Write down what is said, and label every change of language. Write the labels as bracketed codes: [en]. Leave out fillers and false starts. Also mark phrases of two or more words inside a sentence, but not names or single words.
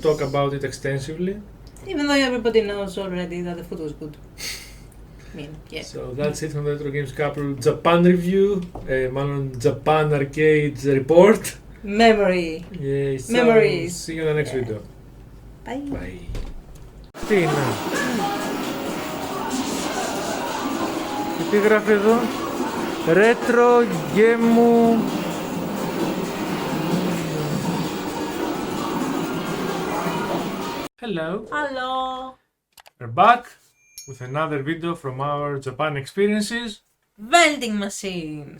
[en] talk about it extensively. Even though everybody knows already that the food was good. I mean, yeah. So that's it from the Retro Games Couple Japan review. Mάλλον Japan Arcades report. Memory. Yeah, so Memories. see you in the next Yeah. video. Bye. Bye. [el] Τι είναι. Και τι γράφει εδώ. [en] Retro Game. Hello. Hello. We're back with another video from our Japan experiences. Vending machines.